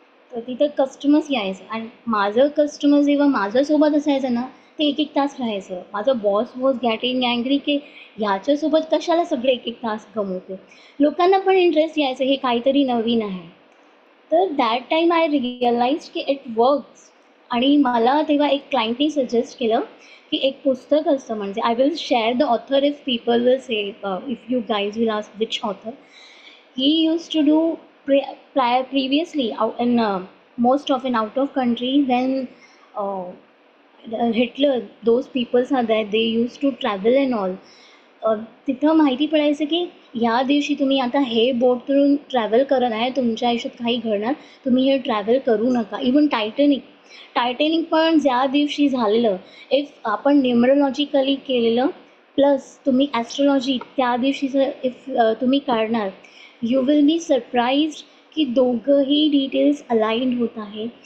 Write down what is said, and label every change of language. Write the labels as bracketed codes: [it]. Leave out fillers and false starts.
[mr] तर तिथं कस्टमर्स यायचं आणि माझं कस्टमर जेव्हा माझ्यासोबत असायचं ना ते एक तास राहायचं. माझं [en] boss was getting angry [mr] की ह्याच्यासोबत कशाला सगळे एक तास गमवते. लोकांना पण इंटरेस्ट यायचं हे काहीतरी नवीन आहे. [en] तर that time I realize की it works. [mr] आणि मला तेव्हा एक क्लायंटनी सजेस्ट केलं की एक पुस्तक असतं म्हणजे [en] I will share the author if people will say if you guys will ask which author. He used to do previously out in most often out of country when uh, Hitler, those peoples are there, they used to travel and all. [mr] तिथं माहिती पडायचं की ह्या दिवशी तुम्ही आता हे बोटवरून travel करत आहे, तुमच्या आयुष्यात काही घडणार, तुम्ही हे ट्रॅव्हल करू नका. इवन टायटॅनिक पण ज्या दिवशी झालेलं, इफ आपण न्यूमरोलॉजिकली केलेलं प्लस तुम्ही ॲस्ट्रॉलॉजी त्या दिवशीचं इफ तुम्ही काढणार, [en] you will be surprised [mr] की दोघंही डिटेल्स अलाइंड होत आहे.